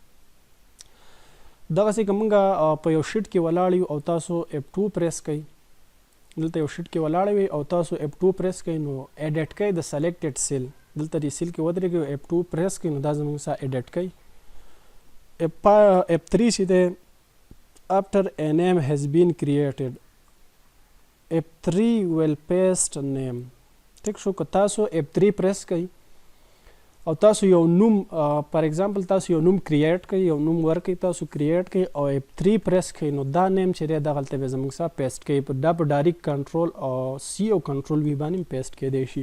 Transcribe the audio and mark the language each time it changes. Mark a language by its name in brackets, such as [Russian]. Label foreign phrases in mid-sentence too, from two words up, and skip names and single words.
[Pashto] دغسې که موږ په یو شیټ کې ولاړ یو او تاسو F2 پریس کوئ دلته یو شیټ کې ولاړ وئ او تاسو F2 پریس کوئ نو ایډیټ کوئ د [English] selected cell [Pashto] دلته دې سیل کې ودرېږئ F2 پریس کوئ نو دا زموږ سره ایډیټ کوئ. [English] F3 [Pashto] چې دی [English] after a name has been created F3 will paste name. [Pashto] ټیک شو. که تاسو F3 پریس کوئ او تاسو یو نوم [English] for example [Pashto] تاسو یو نوم کریټ کوئ یو نوم ورکوئ تاسو کریټ کوئ او F3 پریس کوئ نو دا نیم چې دی دغلته به زموږ سره پیسټ کوي. دا په [English] direct control [Pashto] او C او کنټرول V باندې پیسټ کیدی شي.